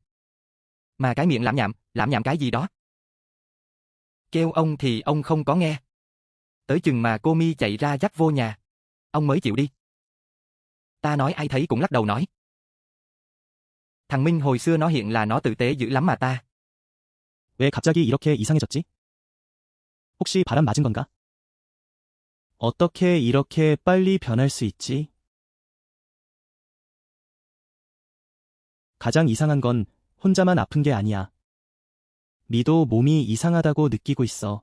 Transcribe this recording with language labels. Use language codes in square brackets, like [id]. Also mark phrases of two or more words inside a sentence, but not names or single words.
[vi] Mà cái miệng lảm nhảm cái gì đó. Kêu ông thì ông không có nghe. Tới chừng mà cô Mi chạy ra dắt vô nhà. Ông mới chịu đi. Ta nói ai thấy cũng lắc đầu nói. Thằng Minh hồi xưa nó hiện là nó tử tế dữ lắm mà ta. [ko] 왜 갑자기 이렇게 이상해졌지? 혹시 바람 맞은 건가? 어떻게 이렇게 빨리 변할 수 있지? 가장 이상한 건 혼자만 아픈 게 아니야. 미도 몸이 이상하다고 느끼고 있어.